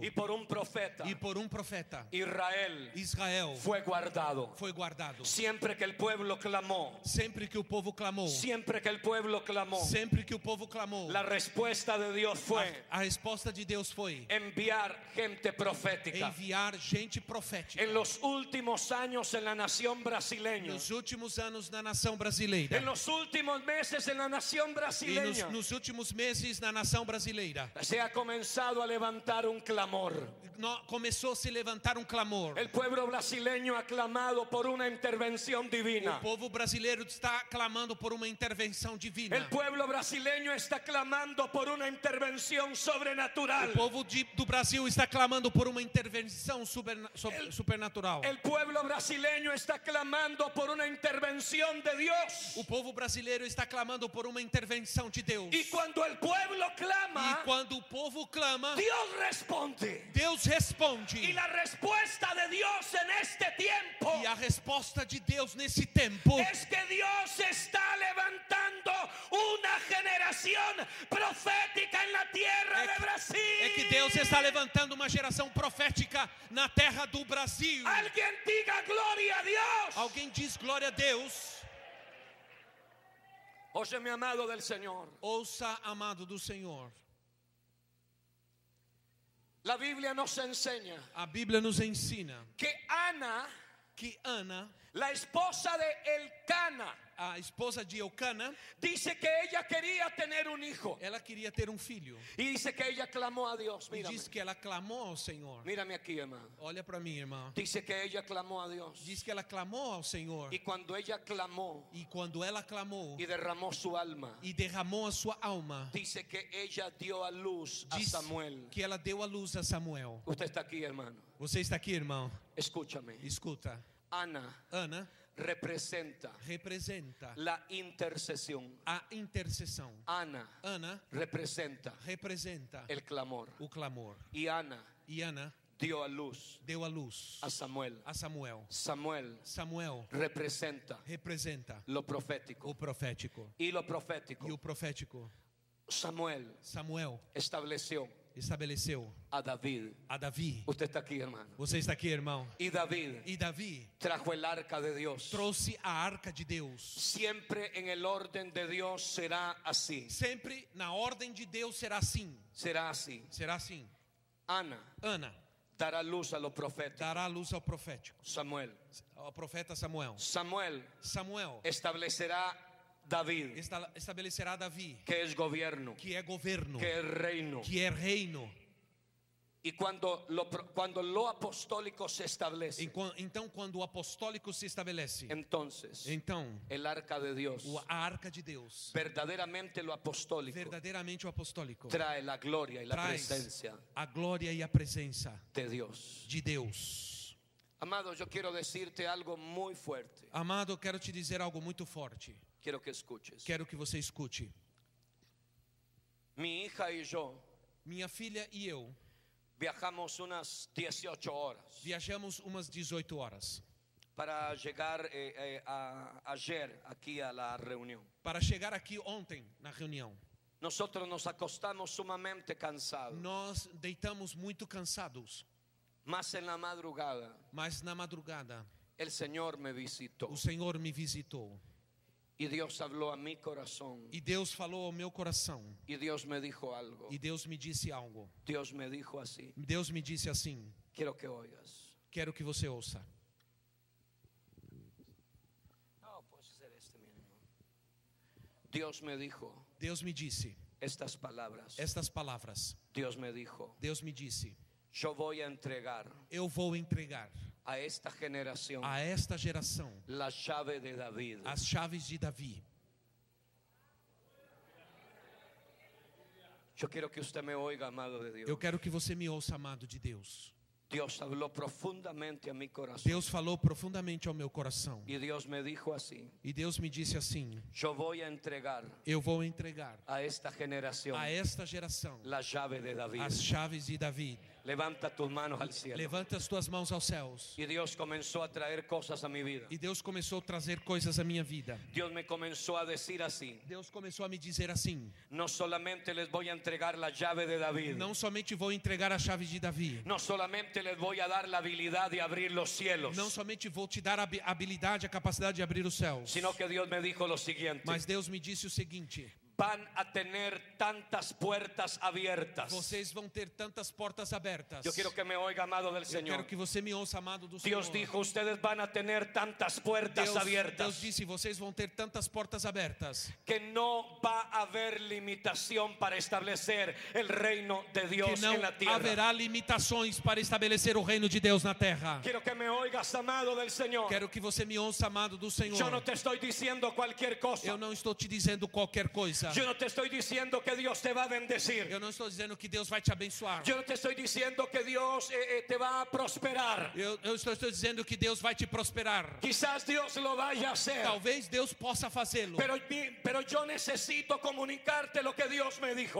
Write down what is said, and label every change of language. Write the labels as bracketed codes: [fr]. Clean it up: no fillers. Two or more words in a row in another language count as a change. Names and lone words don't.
[es] y por un profeta [pt] E por profeta, Israel foi [es] fue guardado. [pt] guardado. [es] Siempre que el pueblo clamó, [pt] Sempre que o povo clamou, [es] siempre que el pueblo clamó, [pt] sempre que o povo clamou, [es] la respuesta de Dios fue [pt] a resposta de Deus foi [es] enviar gente profética. [pt] enviar gente profética. [es] En los últimos años en la nación brasileña, [pt] Nos últimos anos na nação brasileira, [es] en los últimos meses en la nación [pt] e [es] brasileña, [pt] nos últimos meses na nação brasileira, [es] se ha comenzado a levantar un clamor. [pt] começou a se levantar clamor. [es] El pueblo brasileño ha clamado por una intervención divina. [pt] O povo brasileiro está clamando por uma intervenção divina. [es] El pueblo brasileño está clamando por una intervención sobrenatural. [pt] O povo do Brasil está clamando por uma intervenção supernatural. [es] El pueblo brasileño está clamando por una intervención de Dios. [pt] O povo brasileiro está clamando por uma intervenção de Deus. [es] Y cuando el pueblo [pt] E [es] clama, [pt] quando o povo clama, [es] Dios responde. [pt] Deus responde. [es] Y la respuesta de Dios en este tiempo [pt] E a resposta de Deus nesse tempo [es] es que Dios está levantando una generación profética en la tierra de Brasil. [pt] é que Deus está levantando uma geração profética na terra do Brasil. [es] Alguien diga gloria a Dios. [pt] Alguém diz glória a Deus. [es] Oye, mi amado del Señor, [pt] Ouça, amado do Senhor. [es] la Biblia nos enseña [pt] A Bíblia nos ensina [es] que Ana, [pt] que Ana, [es] la esposa de Elcana, [pt] a esposa de Eucana, [es] dice que ella quería tener un hijo. [pt] ela queria ter filho. [es] Y dice que ella clamó a Dios. [pt] E [es] Mírame, [pt] diz que ela clamou ao Senhor. [es] mírame aquí, hermano. [pt] Olha para mim, irmão. [es] Dice que ella clamó a Dios. [pt] Diz que ela clamou ao Senhor. [es] Y cuando ella clamó [pt] E quando ela clamou [es] y derramó su alma, [pt] e derramou a sua alma, [es] dice que ella dio a luz a [pt] diz [es] Samuel. [pt] que ela deu a luz a Samuel. [es] Usted está aquí, hermano. [pt] Você está aqui, irmão? [es] Escúchame. [pt] Escuta. [es] Ana [pt] Ana [es] representa [pt] representa [es] la intercesión. [pt] a intercessão. [es] Ana [pt] Ana [es] representa [pt] representa [es] el clamor. [pt] o clamor. [es] Y Ana [pt] E Ana [es] dio a luz [pt] deu a luz [es] a Samuel. [pt] a Samuel. [es] Samuel [pt] Samuel [es] representa [pt] representa [es] lo profético. [pt] o profético. [es] Y lo profético, [pt] E o profético, [es] Samuel [pt] Samuel [es] estableció [pt] estabeleceu [es] a David. [pt] a Davi. [es] Usted está aquí, hermano. [pt] Você está aqui, irmão? [es] Y David [pt] E Davi [es] trajo el arca de Dios. [pt] trouxe a arca de Deus. [es] Siempre en el orden de Dios será así. [pt] Sempre na ordem de Deus será assim. [es] Será así. [pt] Será assim. [es] Ana [pt] Ana [es] dará luz a lo profético. [pt] dará luz ao profético, [es] Samuel. [pt] ao profeta Samuel. [es] Samuel [pt] Samuel [es] establecerá David, [pt] estabelecerá Davi, [es] que es gobierno, [pt] que é governo, [es] que es reino. [pt] que é reino. [es] Y cuando lo apostólico se establece, [pt] Então, quando o apostólico se estabelece, [es] entonces [pt] então [es] el arca de Dios, [pt] a arca de Deus, [es] verdaderamente lo apostólico, [pt] verdadeiramente o apostólico, [es] trae la gloria y la [pt] traz [es] presencia [pt] a glória e a presença [es] de Dios. [pt] de Deus. [es] Amado, yo quiero decirte algo muy fuerte. [pt] Amado, eu quero te dizer algo muito forte. [es] Quiero que escuches. [pt] Quero que você escute. [es] Mi hija y yo [pt] Minha filha e eu [es] viajamos unas 18 horas [pt] viajamos umas 18 horas [es] para llegar ayer aquí a la reunión. [pt] para chegar aqui ontem na reunião. [es] Nosotros nos acostamos sumamente cansados. [pt] Nós deitamos muito cansados, [es] Más en la madrugada, [pt] mas na madrugada [es] el Señor me visitó [pt] o Senhor me visitou [es] y Dios habló a mi corazón [pt] e Deus falou ao meu coração [es] y Dios me dijo algo. [pt] e Deus me disse algo. [es] Dios me dijo así. [pt] Deus me disse assim: [es] Quiero que oigas. [pt] quero que você ouça. [es] No, puede ser mi hermano. Dios me dijo [pt] Deus me disse [es] estas palabras. [pt] estas palavras. [es] Dios me dijo, [pt] Deus me disse: [es] yo voy a entregar [pt] eu vou entregar [es] a esta generación [pt] a esta geração [es] la llave de David. [pt] as chaves de Davi. [es] Yo quiero que usted me oiga, amado de Dios. [pt] Eu quero que você me ouça, amado de Deus. [es] Dios habló profundamente a mi corazón. [pt] Deus falou profundamente ao meu coração. [es] Y Dios me dijo así, [pt] E Deus me disse assim: [es] yo voy a entregar [pt] eu vou entregar [es] a esta generación [pt] a esta geração [es] la llave de David. [pt] as chaves de Davi. [es] Levanta tus manos al cielo. [pt] Levanta as tuas mãos aos céus. [es] Y Dios comenzó a traer cosas a mi vida. [pt] E Deus começou a trazer coisas à minha vida. [es] Dios me comenzó a decir así, [pt] Deus começou a me dizer assim: [es] no solamente les voy a entregar la llave de David, [pt] não somente vou entregar a chave de Davi, [es] no solamente les voy a dar la habilidad de abrir los cielos, [pt] não somente vou te dar a habilidade, a capacidade de abrir os céus, [es] sino que Dios me dijo lo siguiente, [pt] mas Deus me disse o seguinte: [es] van a tener tantas puertas abiertas. [pt] vocês vão ter tantas portas abertas. [es] Yo quiero que me oiga, amado del [pt] Eu [es] Señor. [pt] quero que você me ouça, amado do [es] Dios [pt] Senhor. [es] dijo, ustedes van a tener tantas puertas [pt] Deus [es] abiertas [pt] disse: vocês vão ter tantas portas abertas [es] que no va a haber limitación para establecer el reino de [pt] que [es] Dios [pt] não [es] en la tierra. [pt] haverá limitações para estabelecer o reino de Deus na terra. [es] Quiero que me oigas, amado del Señor. [pt] Quero que você me ouça, amado do Senhor. [es] Yo no te estoy diciendo cualquier cosa. [pt] Eu não estou te dizendo qualquer coisa. [es] Yo no te estoy diciendo que Dios te va a bendecir. [pt] Eu não estou dizendo que Deus vai te abençoar. [es] Yo no te estoy diciendo que Dios te va a prosperar. [pt] Eu estou dizendo que Deus vai te prosperar. [es] Quizás Dios lo vaya a hacer. [pt] Talvez Deus possa fazê-lo. [es] Pero yo necesito comunicarte lo que Dios me dijo.